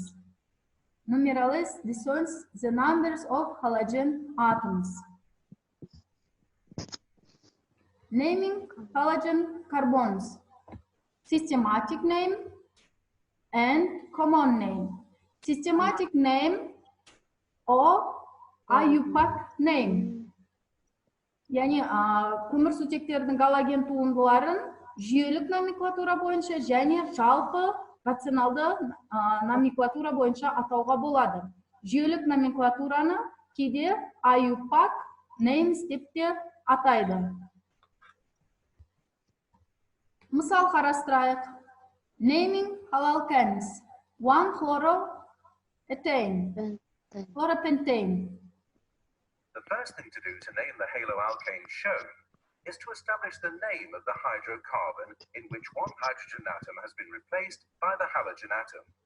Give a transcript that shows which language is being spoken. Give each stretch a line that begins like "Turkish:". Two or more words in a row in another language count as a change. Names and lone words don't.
English: Numerals denotes the numbers of halogen atoms. Naming halogen carbons. Systematic name and common name. Systematic name or IUPAC name.
Kazakh: Yani көмірсутектердің галоген туындыларын жүйелік номенклатура бойынша және жалпы рационалды номенклатура бойынша атауға болады. Жүйелік номенклатураны кейде
English: IUPAC names
Kazakh: деп те атайды. Мысал қарастырайық.
English: Naming haloalkanes. 1 chloropentane. The first thing to do to name the haloalkane shown is to establish the name of the hydrocarbon in which one hydrogen atom has been replaced by the halogen atom.